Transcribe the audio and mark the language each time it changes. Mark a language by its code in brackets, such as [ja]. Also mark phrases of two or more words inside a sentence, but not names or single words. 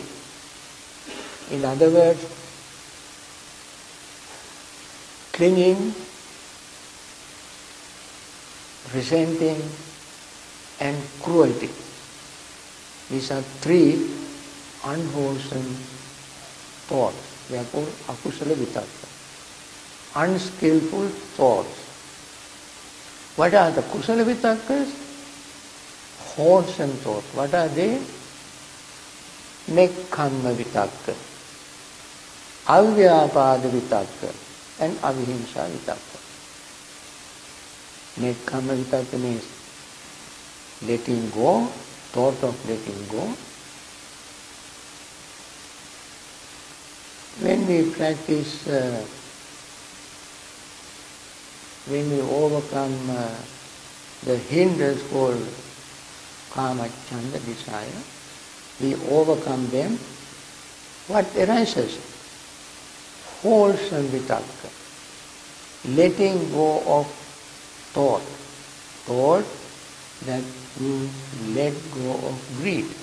[en] In other words, clinging, resenting and cruelty. These are three unwholesome thoughts. They are called [pi] akusala vitakka. [en] Unskillful thoughts. What are the [pi] kusala vitakkas? [en] Wholesome thoughts. What are they? [pi] Nekkhamma vitakka, avyapada vitakka and avihimsa vitakka. Nekkhamma vitakka [en] means letting go, thought of letting go. When we practice, when we overcome the hindrance called [pi] kama, chanda, [en] desire, we overcome them. What arises? Wholesome vitakka. Letting go of thought. Thought that you let go of greed.